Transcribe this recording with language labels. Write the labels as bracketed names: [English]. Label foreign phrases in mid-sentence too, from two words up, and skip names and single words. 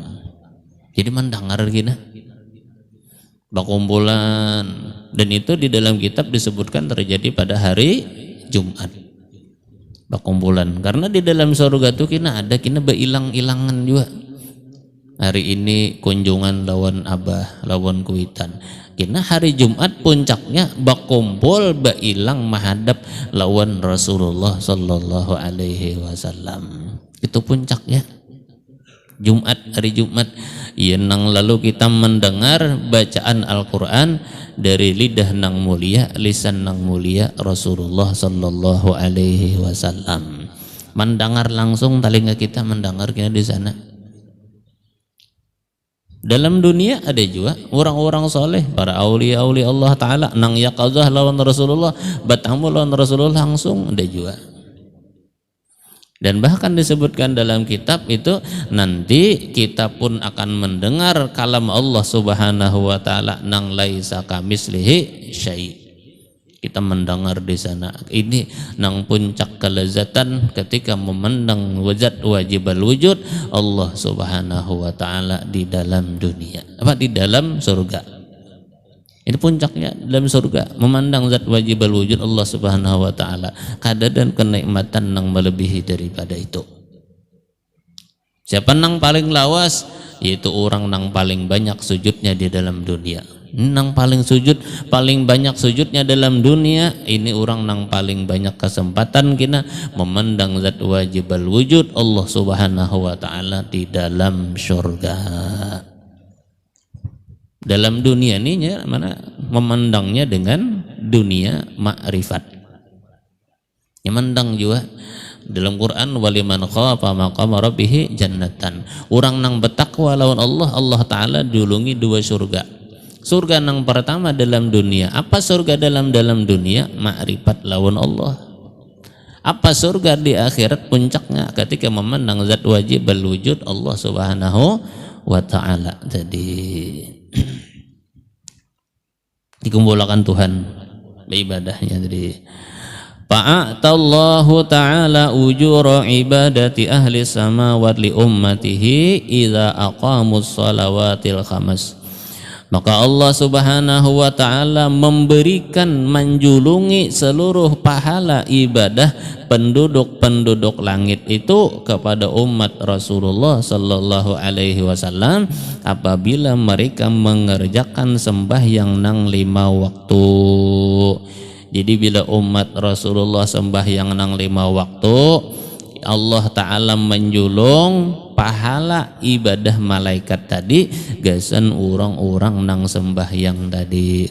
[Indonesian] Jadi mendengar gini perkumpulan, dan itu di dalam kitab disebutkan terjadi pada hari Jumat. [Banjar] Bakumpulan, karena di dalam surga tuh kina ada kina beilang-ilangan juga. Hari ini kunjungan lawan abah, lawan kuitan. Kina hari Jumat puncaknya bakumpul beilang menghadap lawan Rasulullah [Arabic] صلى الله عليه وسلم. [Indonesian] Itu puncaknya. Jumat, hari Jumat. [Banjar] Nang lalu kita mendengar bacaan Al-Quran dari lidah nang mulia, lisan nang mulia Rasulullah [Arabic] صلى الله عليه وسلم. [Indonesian] Mendengar langsung telinga kita mendengar kita di sana. [Banjar] Dalam dunia ada juga orang-orang soleh, para aulia-aulia Allah Taala nang yaqazah lawan Rasulullah, batamu lawan Rasulullah langsung ada juga. Dan bahkan disebutkan dalam kitab itu nanti kita pun akan mendengar kalam Allah [Arabic] سبحانه وتعالى [Banjar] nang [Arabic] ليس كمثله شيء'. [Indonesian] Kita mendengar di sana. [Banjar] Ini nang puncak kelezatan ketika memandang wajat [Arabic] واجب الوجود [Banjar] Allah [Arabic] سبحانه وتعالى [Banjar] di dalam dunia. [Indonesian] Apa di dalam surga. Ini puncaknya dalam surga, memandang zat [Arabic] واجب الوجود [Indonesian] Allah [Arabic] سبحانه وتعالى, [Indonesian] kadar dan kenikmatan yang melebihi daripada itu. [Banjar] Siapa nang paling lawas? Yaitu orang nang paling banyak sujudnya di dalam dunia. Nang paling sujud, paling banyak sujudnya dalam dunia, ini orang nang paling banyak kesempatan kina memandang zat [Arabic] واجب الوجود [Banjar] Allah [Arabic] سبحانه وتعالى [Banjar] di dalam surga. [Indonesian] Dalam dunia ini mana memandangnya dengan dunia makrifat. Memandang juga dalam Quran [Arabic] ولمن خاف مقام ربه جنتان. [Banjar] Orang nang bertakwa lawan Allah, Allah taala dulungi 2 surga. [Indonesian] Surga nang pertama dalam dunia. [Banjar] Apa surga dalam dunia? Makrifat lawan Allah. [Indonesian] Apa surga di akhirat? Puncaknya ketika memandang zat [Arabic] واجب الوجود [Indonesian] Allah [Arabic] سبحانه وتعالى. [Indonesian] Jadi dikumpulkan Tuhan ibadahnya. [Arabic] Jadi فأعطى الله تعالى أجور عبادة أهل السماوات لأمته إذا أقاموا الصلوات الخمس. [Banjar] Maka Allah [Arabic] سبحانه وتعالى [Banjar] memberikan, menjulungi seluruh pahala ibadah penduduk-penduduk langit itu kepada umat Rasulullah [Arabic] صلى الله عليه وسلم [Banjar] apabila mereka mengerjakan sembahyang nang 5 waktu. Jadi bila umat Rasulullah sembahyang nang 5 waktu, Allah Ta'ala menjulung pahala ibadah malaikat tadi gasan orang-orang nang sembahyang tadi.